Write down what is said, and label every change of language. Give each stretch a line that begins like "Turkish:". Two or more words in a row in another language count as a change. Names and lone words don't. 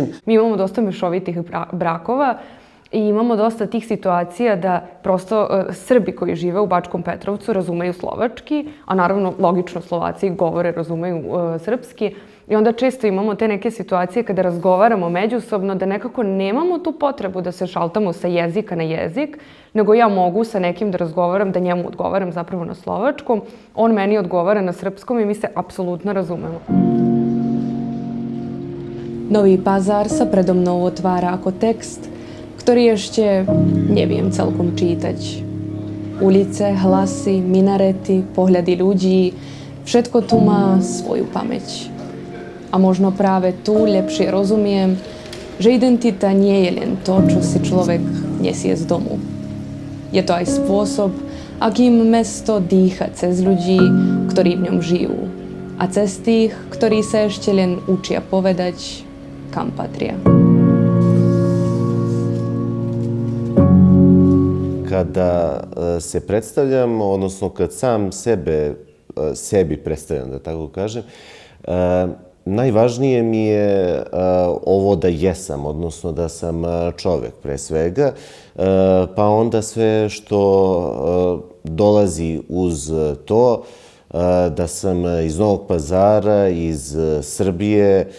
Serbian: Mi imamo dosta mešovitih brakova i imamo dosta tih situacija da prosto Srbi koji žive u Bačkom Petrovcu razumeju slovački, a naravno logično Slovaci govore, razumeju srpski. I onda često imamo te neke situacije kada razgovaramo međusobno da nekako nemamo tu potrebu da se šaltamo sa jezika na jezik, nego ja mogu sa nekim da razgovaram, da njemu odgovaram zapravo na slovačkom, on meni odgovara na srpskom i mi se apsolutno razumemo.
Slovak: Nový Pazar sa predo mnou otvára ako text, ktorý ešte neviem celkom čítať. Ulice, hlasy, minarety, pohľady ľudí, všetko tu má svoju pamäť. A možno práve tu lepšie rozumiem, že identita nie je len to, čo si človek nesie z domu. Je to aj spôsob, akým mesto dýcha cez ľudí, ktorí v ňom žijú. A cez tých, ktorí sa ešte len učia povedať, kam patria.
Serbian: Kada se predstavljam, odnosno kad sam sebi predstavljam, da tako kažem, najvažnije mi je ovo da jesam, odnosno da sam čovek pre svega, pa onda sve što dolazi uz to, da sam iz Novog Pazara, iz Srbije,